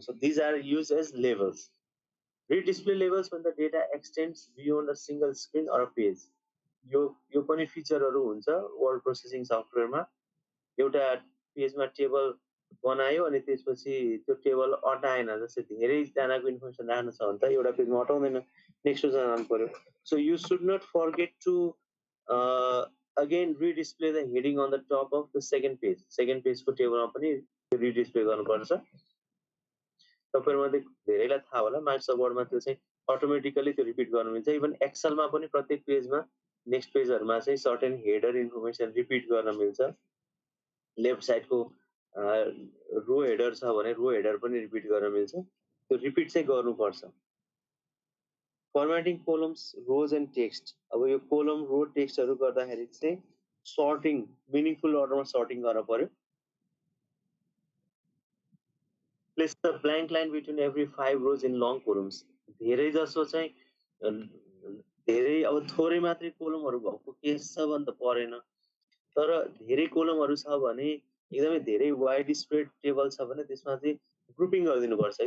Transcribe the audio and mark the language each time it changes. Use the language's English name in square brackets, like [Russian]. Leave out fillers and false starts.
[English] So these are use as levels. Redisplay levels when the data extends beyond a single screen or a page. [Nepali] यो पनि फिचरहरू हुन्छ word processing सफ्टवेयरमा. एउटा पेजमा table बनायो अनि त्यसपछि त्यो टेबल अटाएन, जस्तै धेरैजनाको इन्फर्मेसन राख्नु छ भने त एउटा पेजमा अटाउँदैन, नेक्स्ट पेजमा जानु पर्यो. [English] So you should not forget to again redisplay the heading on the top of the second page. [Nepali] Second पेजको टेबलमा पनि रिडिस्प्ले गर्नुपर्छ. तपाईँहरूमध्ये धेरैलाई थाहा होला माइक्रोसफ्ट वर्डमा त्यो चाहिँ अटोमेटिकली त्यो रिपिट गर्नु मिल्छ. इभन एक्सेलमा पनि प्रत्येक पेजमा नेक्स्ट पेजहरूमा चाहिँ सर्टेन हेडर इन्फर्मेसन रिपिट गर्न मिल्छ. लेफ्ट साइडको रो हेडर छ भने रो हेडर पनि रिपिट गर्न मिल्छ. त्यो रिपिट चाहिँ गर्नुपर्छ. [English] Formatting columns, rows and text. [Nepali] अब यो कोलम, रो, टेक्स्टहरू गर्दाखेरि चाहिँ सर्टिङ मिनिङफुल अर्डरमा सर्टिङ गर्न पर्यो. [English] Place the blank line between every 5 rows in long columns. [Nepali] धेरै जसो चाहिँ धेरै अब थोरै मात्रै कोलमहरू भएको केस छ भने त परेन, तर धेरै कोलमहरू छ भने एकदमै धेरै वाइड स्प्रेड टेबल छ भने त्यसमा चाहिँ ग्रुपिङ गरिदिनुपर्छ.